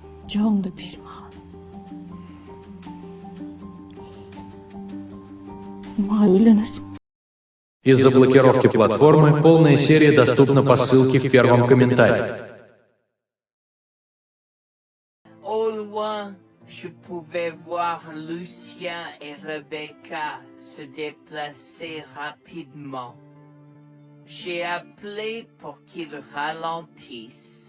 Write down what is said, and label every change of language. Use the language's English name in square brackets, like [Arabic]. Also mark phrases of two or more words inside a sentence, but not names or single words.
[Persian] جان پیرمرد Майленес. [Russian] Из-за блокировки платформы полная серия доступна по ссылке в первом комментарии. [French] Au loin, je pouvais voir Lucien et Rebecca se déplacer rapidement. J'ai appelé pour qu'ils ralentissent.